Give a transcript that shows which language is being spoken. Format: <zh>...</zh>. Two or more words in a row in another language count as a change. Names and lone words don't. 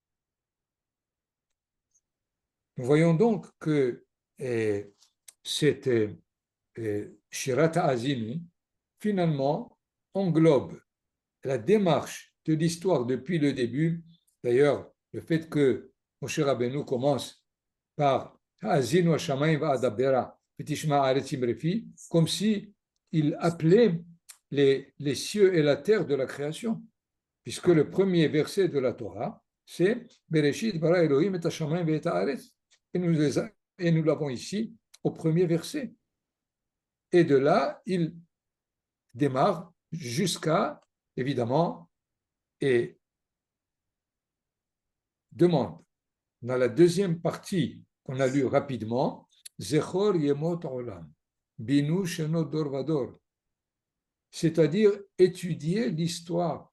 <fr>Nous voyons donc que cette Shirat HaAzinu, finalement, englobe la démarche de l'histoire depuis le début. D'ailleurs, le fait que Moshe Rabbeinu commence par</fr> <he>האזינו השמים ואדברה ותשמע הארץ אמרי פי,</he> <fr>comme si il appelait les cieux et la terre de la création, puisque le premier verset de la Torah, c'est</fr> <he>בראשית ברא אלהים את השמים ואת הארץ.</he> <fr>Et nous l'avons ici au premier verset. Et de là, il démarre jusqu'à, évidemment, et demande, dans la deuxième partie qu'on a lue rapidement,</fr> <he>זכור ימות עולם בינו שנות דור ודור,</he> <fr>c'est-à-dire étudier l'histoire.</fr>